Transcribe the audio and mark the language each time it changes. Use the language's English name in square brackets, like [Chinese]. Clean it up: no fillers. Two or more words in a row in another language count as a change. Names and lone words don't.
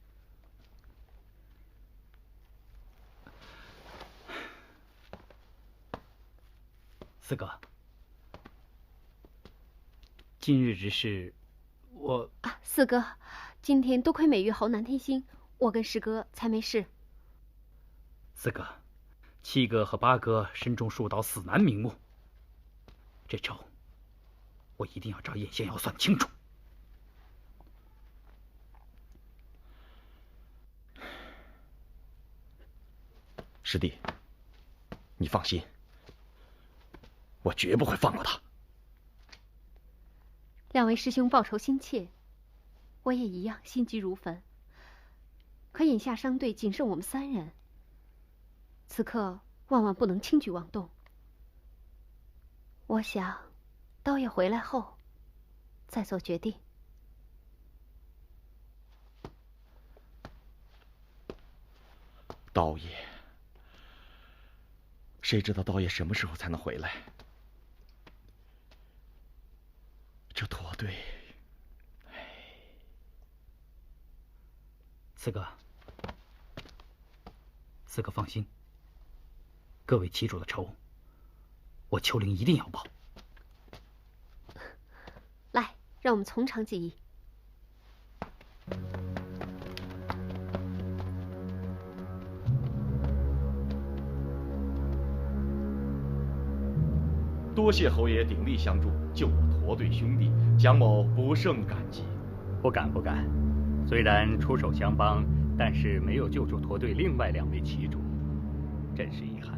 [Chinese] 四哥，今日之事，四哥，今天多虧美玉侯南天星，我跟師哥才沒事。四哥。七哥和八哥身中數道死難瞑目，這仇我一定要找燕逍遙算清楚。師弟，你放心，我絕不會放過他。兩位師兄報仇心切，我也一樣心急如焚。可眼下商隊僅剩我們3人。此刻萬萬不能輕舉妄動。我想，刀爺回來後再做決定。刀爺，谁知道刀爷什么时候才能回来？这驼队，四哥，四哥放心，各位旗主的仇，我丘陵一定要报。来，让我们从长计议。多謝侯爺鼎力相助，救我駝隊兄弟，蔣某不勝感激。不敢不敢，雖然出手相幫，但是沒有救助駝隊另外2位旗主，真是遺憾。